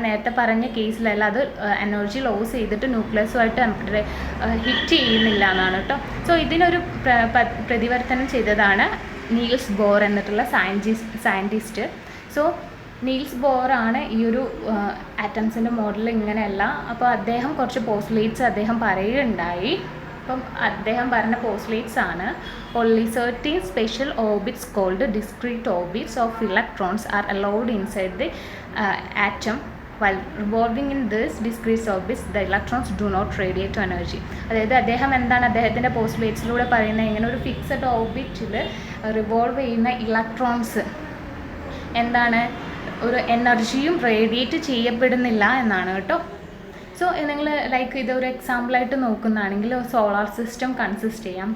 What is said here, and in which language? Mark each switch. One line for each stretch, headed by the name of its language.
Malayalam: നേരത്തെ പറഞ്ഞ കേസിലല്ല, അത് എനർജി ലോസ് ചെയ്തിട്ട് ന്യൂക്ലിയസുമായിട്ട് ഹിറ്റ് ചെയ്യുന്നില്ല എന്നാണ് കേട്ടോ. സോ ഇതിനൊരു പ്രതിവർത്തനം ചെയ്തതാണ് Niels Bohr എന്നിട്ടുള്ള scientist. So Niels ബോറാണ് ഈ ഒരു ആറ്റംസിൻ്റെ മോഡൽ ഇങ്ങനെയല്ല. അപ്പോൾ അദ്ദേഹം കുറച്ച് പോസ്റ്റുലേറ്റ്സ് അദ്ദേഹം പറയുകയുണ്ടായി. അപ്പം അദ്ദേഹം പറഞ്ഞ പോസ്റ്റുലേറ്റ്സ് ആണ്,
English: only certain special orbits called discrete orbits of electrons are allowed inside the atom. While revolving in this discrete orbits, the electrons do not radiate energy.
Malayalam: അതായത് അദ്ദേഹം എന്താണ് അദ്ദേഹത്തിൻ്റെ പോസ്റ്റുലേറ്റ്സിലൂടെ പറയുന്നത്, ഇങ്ങനെ ഒരു ഫിക്സഡ് ഓർബിറ്റിൽ റിവോൾവ് ചെയ്യുന്ന ഇലക്ട്രോൺസ് എന്താണ് ഒരു എനർജിയും റേഡിയേറ്റ് ചെയ്യപ്പെടുന്നില്ല എന്നാണ് കേട്ടോ. സോ നിങ്ങൾ ലൈക്ക് ഇതൊരു എക്സാമ്പിളായിട്ട് നോക്കുന്നതാണെങ്കിൽ സോളാർ സിസ്റ്റം കൺസിസ്റ്റ് ചെയ്യാം.